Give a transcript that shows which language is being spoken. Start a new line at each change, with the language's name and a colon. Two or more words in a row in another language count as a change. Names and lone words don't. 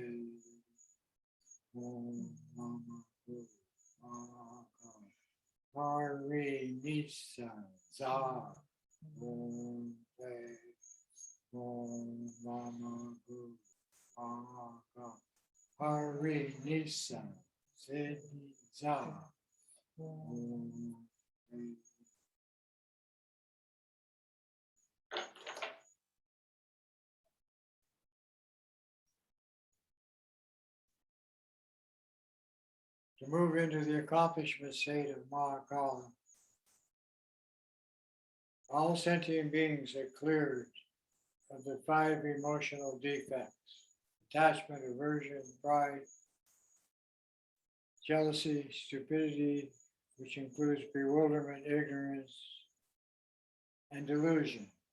English: Om Mama Guru Maka Hari Nisa Za Om Pe Om Mama Gu Aga Hari Nisa Sedi Za Om Pe. To move into the accomplishment state of Mahakala, all sentient beings are cleared of the 5 emotional defects: attachment, aversion, pride, jealousy, stupidity, which includes bewilderment, ignorance, and delusion.